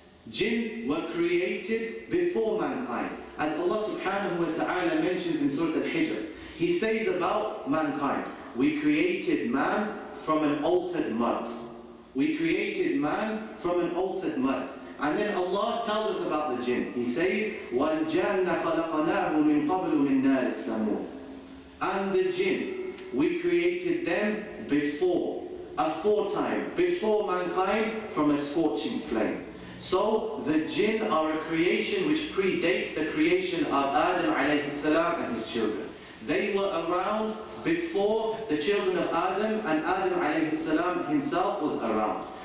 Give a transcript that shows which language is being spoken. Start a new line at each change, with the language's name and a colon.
English: Jinn were created before mankind. As Allah subhanahu wa ta'ala mentions in Surah Al-Hijr, He says about mankind, we created man from an altered mud. We created man from an altered mud. And then Allah tells us about the jinn. He says,
Arabic: وَالْجَنَّ خَلَقَنَاهُ مِنْ قَبْلُ مِنْ نَارِ السَّمُومِ.
English: And the jinn, we created them before, aforetime, before mankind, from a scorching flame. So the jinn are a creation which predates the creation of Adam alayhi salam and his children. They were around before the children of Adam, and Adam alayhi salam himself was around.